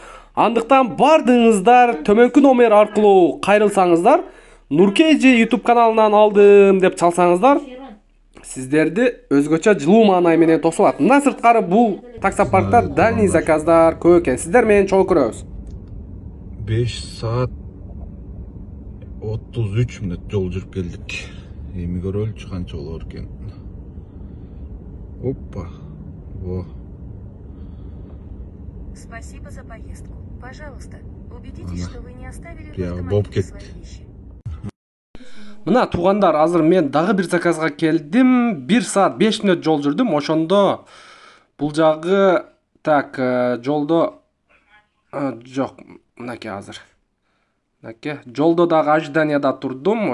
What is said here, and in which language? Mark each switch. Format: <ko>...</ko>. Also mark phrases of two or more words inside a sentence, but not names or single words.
<ky>Андыктан бардыңыздар төмөнкү номер аркылуу кайрылсаңыздар, Нуркейж YouTube каналынан алдым деп чалсаңыздар, сиздерди өзгөчө жылуу маанай менен тосулат. Мындан сырткары бул Таксопаркта</ky> <ru>дальний заказдар</ru> <ky>көп экен. Сиздер менен чогуу көрөбүз. 5 saat 33 minut жол жүрүп келдик. Эми көрөлүчү канча болор экен.</ky> <ru>Опа. Во. Спасибо за поездку. Пожалуйста, убедитесь, что вы не оставили в Я автомобиле бобкет. свои вещи.</ru> <ky>Мына туугандар, азыр мен дагы бир заказга келдим. 1 saat 5 мүнөт жол жүрдүм. Ошондо бул жагы жолдо жок, мынакей азыр. Мынакей жолдо дагы ожиданияда турдум.</ky>